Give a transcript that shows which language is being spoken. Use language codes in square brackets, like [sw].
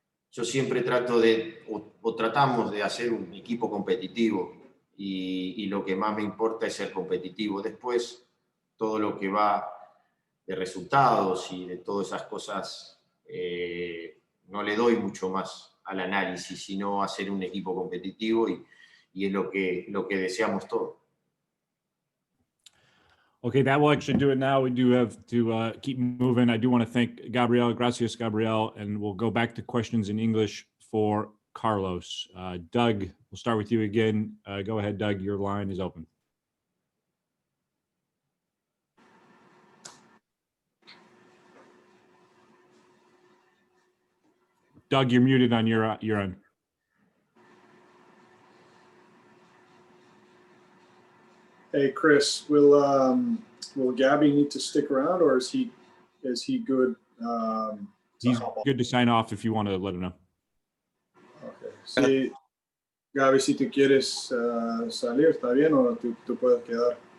[es] Yo siempre trato tratamos de hacer un equipo competitivo y lo que más me importa es ser competitivo. Después, todo lo que va de resultados y de todas esas cosas, no le doy mucho más al análisis, sino hacer un equipo competitivo y es lo que deseamos todos. [en] Okay, that will actually do it now. We do have to keep moving. I do want to thank Gabriel. [es] Gracias, [en] Gabriel. And we'll go back to questions in English for Carlos. Doug, we'll start with you again. Go ahead, Doug. Your line is open. Doug, you're muted on your end. Hey, Chris, will Gabby need to stick around, or is he good? He's good to sign off if you want to let him know. Okay. [es] Sí, Gaby, si tú quieres salir, está bien, o tú puedes quedar.